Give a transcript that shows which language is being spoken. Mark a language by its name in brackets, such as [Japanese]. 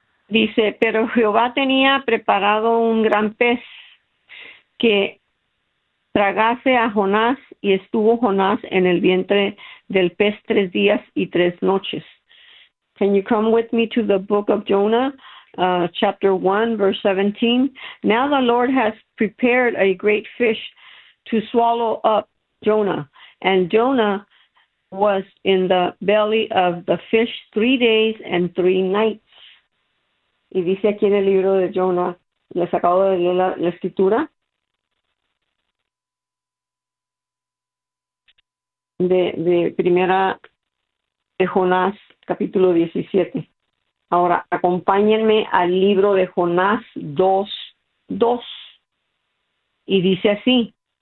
[Spanish] Dice, pero Jehová tenía preparado un gran pez que tragase a Jonás y estuvo Jonás en el vientre del pez 3 días y 3 noches. [English] Can you come with me to the book of Jonah, chapter 1, verse 17? Now the Lord has prepared a great fish to swallow up Jonah, and Jonah was in the belly of the fish 3 days and 3 nights. [Spanish] Y dice aquí en el libro de Jonah, les acabo de leer la escritura de primera de Jonás, capítulo 17. Ahora, acompáñenme al libro de Jonás 2:2. Y dice así.